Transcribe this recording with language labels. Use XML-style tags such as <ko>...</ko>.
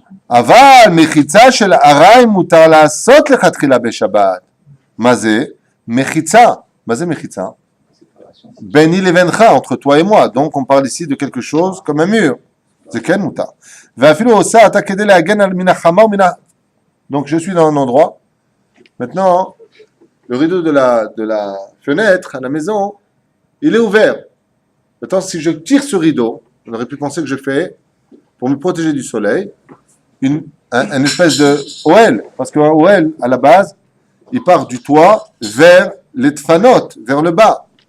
<he>אבל מחיצה של ארעי מותר לעשות לכתחילה בשבת. מה זה? מחיצה. מה זה מחיצה? ביני לבינך,</he> <fr>entre toi et moi. Donc on parle ici de quelque chose comme un mur.</fr> <he>זה כן מותר. ואפילו עושה אתה כדי להגן על מן החמה ומן ה...</he> <fr>Donc je suis dans un endroit. Maintenant, le rideau de la fenêtre à la maison, il est ouvert. Maintenant, si je tire ce rideau, on aurait pu penser que je fais, pour me protéger du soleil, une espèce de OL, parce qu'un OL, à la base, il part du toit vers les tfanot, vers le bas.</fr>